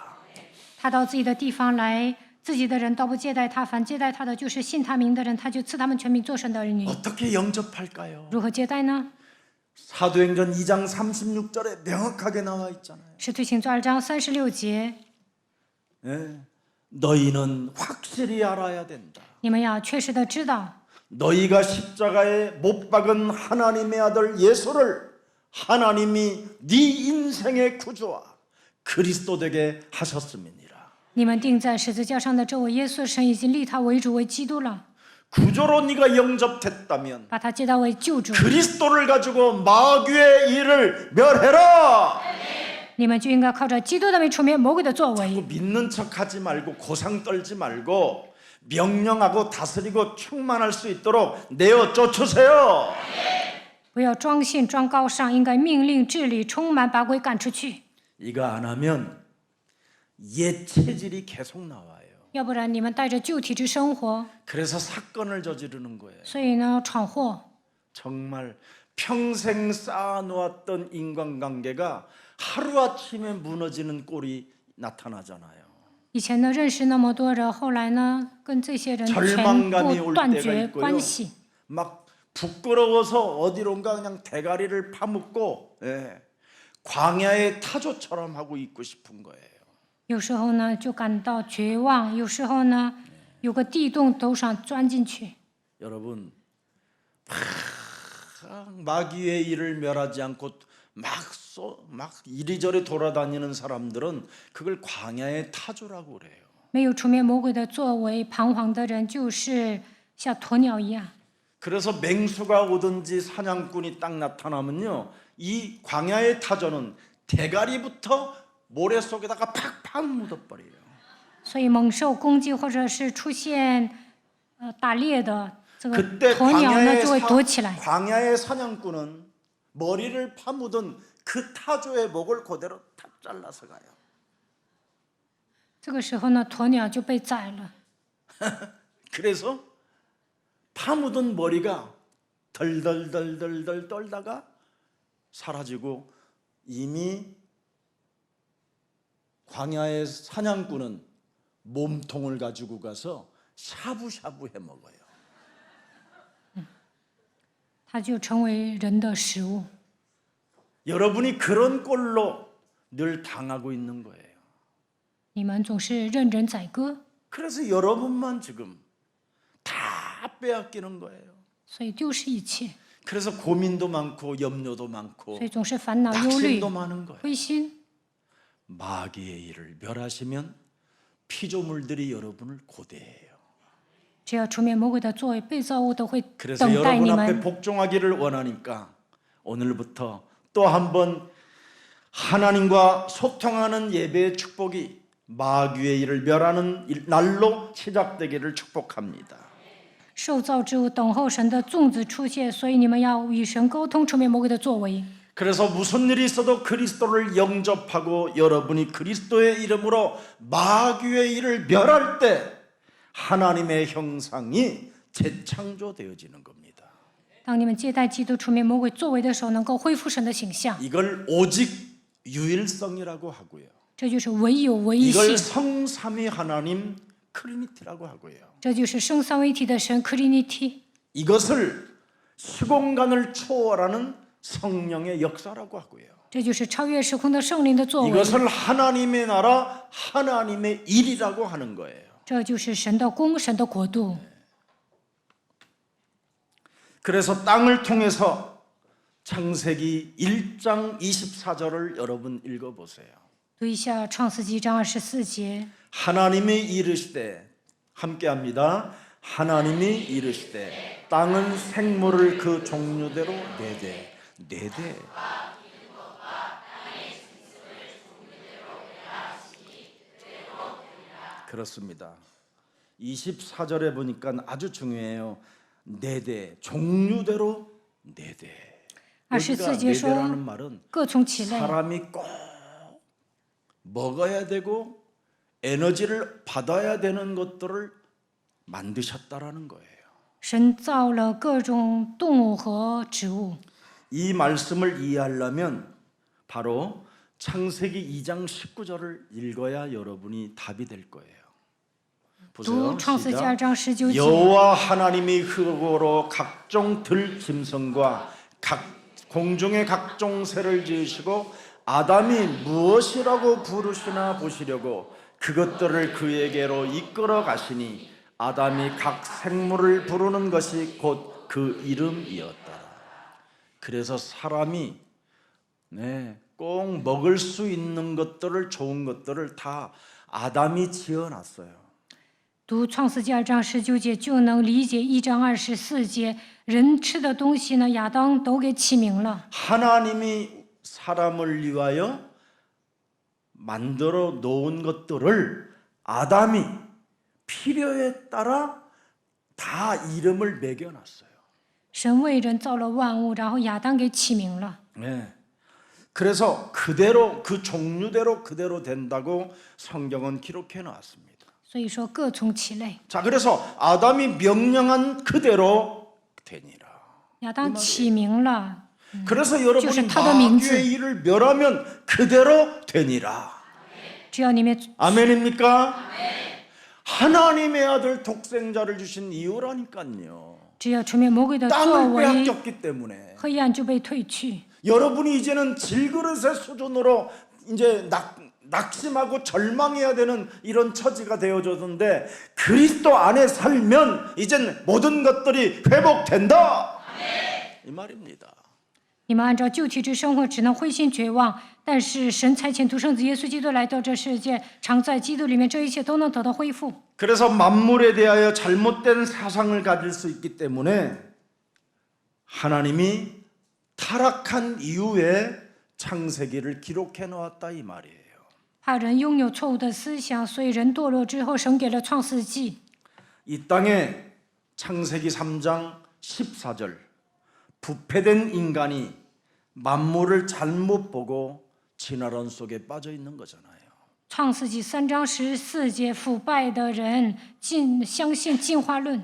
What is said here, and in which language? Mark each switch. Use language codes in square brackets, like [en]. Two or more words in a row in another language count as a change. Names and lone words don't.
[zh] 他到自己的地方来，自己的人倒不接待他，反接待他的就是信他名的人，他就赐他们全名做神的儿女。 [ko] 어떻게 영접할까요? [zh] 如何接待呢？ [ko] 사도행전 2장 36절에 명확하게 나와 있잖아요. [zh] 使徒行传2章36节， [ko] 예, 너희는 확실히 알아야 된다. [zh] 你们要确实的知道， [ko] 너희가 십자가에 못 박은 하나님의 아들 예수를 하나님이 네 인생의 구주와 그리스도 되게 하셨음이니라. [zh] 你们钉在十字架上的这位耶稣，神已经立他为主为基督了， [ko] 구조로 네가 영접됐다면 [zh] 把他接待为救主， [ko] 그리스도를 가지고 마귀의 일을 멸해라. [zh] 你们就应该靠着基督的名除灭魔鬼的作为。 [ko] 믿는 척하지 말고 고상 떨지 말고 명령하고 다스리고 충만할 수 있도록 내어 쫓으세요. [zh] 不要装信装高尚，应该命令治理充满，把鬼赶出去。 [ko] 이거 안 하면 옛 체질이 계속 나와요. [zh] 要不然你们带着旧体质生活， [ko] 그래서 사건을 저지르는 거예요. [zh] 所以呢闯祸。 [ko] 정말 평생 쌓아놓았던 인간관계가 하루아침에 무너지는 꼴이 나타나잖아요. [zh] 以前呢认识那么多人，后来呢跟这些人全 [ko] 절망감이 [zh] 部 [ko] 올 [zh] 断 [ko] 때가 [zh] 绝 [ko] 있고요. [zh] 关系。 [ko] 막 부끄러워서 어디론가 그냥 대가리를 파묻고 광야의 타조처럼 하고 있고 싶은 거예요. [zh] 有时候呢就感到绝望，有时候呢有个地洞都想钻进去。 [ko] 여러분 마귀의 일을 멸하지 않고 막 이리저리 돌아다니는 사람들은 그걸 광야의 타조라고 그래요. [zh] 没有除灭魔鬼的作为，彷徨的人就是像鸵鸟一样。 [ko] 그래서 맹수가 오든지 사냥꾼이 딱 나타나면요, 이 광야의 타조는 대가리부터 모래 속에다가 팍팍 묻어버려요. [zh] 所以猛兽攻击或者是出现打猎的这个 [ko] 그때 [zh] 鸵鸟呢就会躲起来。 [ko] 광야의 사냥꾼은 머리를 파묻은 그 타조의 목을 그대로 탁 잘라서 가요. [zh] 这个时候呢，鸵鸟就被宰了。 [ko] 그래서 파묻은 머리가 덜덜덜덜덜 떨다가 사라지고 이미 광야의 사냥꾼은 몸통을 가지고 가서 샤브샤브 해 먹어요. [zh] 它就成为人的食物。 [ko] 여러분이 그런 꼴로 늘 당하고 있는 거예요. [zh] 你们总是任人宰割， [ko] 그래서 여러분만 지금 다 빼앗기는 거예요. [zh] 所以丢失一切， [ko] 그래서 고민도 많고 염려도 많고 [zh] 所以总是烦恼、忧虑 [ko] 낙심도 、 많은 거예요. [zh] 灰心。 [ko] 마귀의 일을 멸하시면 피조물들이 여러분을 고대해요. [zh] 只要除灭魔鬼的作为，被造物都会 [ko] 그래서 [zh] 等待 [ko] 여러분 [zh] 你 [ko] 앞에 [zh] 们。 [ko] 복종하기를 원하니까 오늘부터 또 한번 하나님과 소통하는 예배의 축복이 마귀의 일을 멸하는 날로 시작되기를 축복합니다. [zh] 受造之物等候神的粽子出现，所以你们要与神沟通，除灭魔鬼的作为。 [ko] 그래서 무슨 일이 있어도 그리스도를 영접하고 여러분이 그리스도의 이름으로 마귀의 일을 멸할 때 하나님의 형상이 재창조되어지는 겁니다. [zh] 当你们接待基督、除灭魔鬼作为的时候，能够恢复神的形象， [ko] 이걸 오직 유일성이라고 하고요. [zh] 这就是唯有唯一 [ko] 이걸 [zh] 性， [ko] 성삼위 하나님 트리니티라고 하고요. [zh] 这就是生三位一体的神 Trinity。 [ko] 이것을 시공간을 초월하는 성령의 역사라고 하고요. [zh] 这就是超越时空的圣灵的作为， [ko] 이것을 하나님의 나라, 하나님의 일이라고 하는 거예요. [zh] 这就是神的宫、神的国度。 [ko] 그래서 땅을 통해서 창세기 1장 24절을 여러분 읽어보세요. [zh] 读一下创世纪章24节， [ko] 하나님이 이르시되 함께합니다. 하나님이 이르시되 땅은 생물을 그 종류대로 내되 그렇습니다. 24절에 보니까 아주 중요해요. 네 대, 종류대로 네 대. 여기가 [zh] 24节 [ko] 네 [zh] 说 [ko] 대라는 말은 [zh] 各从其类， [ko] 사람이 꼭 먹어야 되고 에너지를 받아야 되는 것들을 만드셨다라는 거예요. [zh] 神造了各种动物和植物。 [ko] 이 말씀을 이해하려면 바로 창세기 2장 19절을 읽어야 여러분이 답이 될 거예요. [zh] 读 [ko] 보세요. [zh] 创世纪 [ko] 시작. [zh] 2章19节， [ko] 여호와 하나님이 흙으로 각종 들 짐승과 각 공중의 각종 새를 지으시고 아담이 무엇이라고 부르시나 보시려고 그것들을 그에게로 이끌어 가시니 아담이 각 생물을 부르는 것이 곧 그 이름이었더라. 그래서 사람이 꼭 먹을 수 있는 것들을 좋은 것들을 다 아담이 지어놨어요. [zh] 读创世纪2章19节就能理解1章24节，人吃的东西呢，亚当都给起名了。 [ko] 하나님이 사람을 위하여 만들어 놓은 것들을 아담이 필요에 따라 다 이름을 매겨놨어요. [zh] 神为人造了万物，然后亚当给起名了。 [ko] 네. 그래서 그대로 그 종류대로 그대로 된다고 성경은 기록해 놨습니다. [zh] 所以说各从其类。 [ko] 자, 그래서 아담이 명령한 그대로 되니라. [zh] 亚当起名了， [ko] 그래서 여러분이 [zh] 就是他的名字。 [ko] 마귀의 일을 멸하면 그대로 되니라. [zh] 只要你们 [ko] 아멘입니까? 하나님의 아들 독생자를 주신 이유라니까요. [zh] 只要除灭魔鬼的作 [ko] 땅을 [zh] 为， [ko] 빼앗겼기 때문에 [zh] 黑暗就被退去。 [ko] 여러분이 이제는 질그릇의 수준으로 이제 낙심하고 절망해야 되는 이런 처지가 되어졌는데 그리스도 안에 살면 이젠 모든 것들이 회복된다. 이 말입니다. [zh] 你们按照旧体制生活，只能灰心绝望。但是神差遣独生子耶稣基督来到这世界，常在基督里面，这一切都能得到恢复。 [ko] 그래서 만물에 대하여 잘못된 사상을 가질 수 있기 때문에 하나님이 타락한 이후에 창세기를 기록해 놓았다 이 말이에요. [zh] 怕人拥有错误的思想，所以人堕落之后，神给了创世纪。 [ko] 이 땅에 창세기 3장 14절 부패된 인간이 만물을 잘못 보고 진화론 속에 빠져 있는 거잖아요. [zh] 创世纪3章14节，腐败的人相信进化论。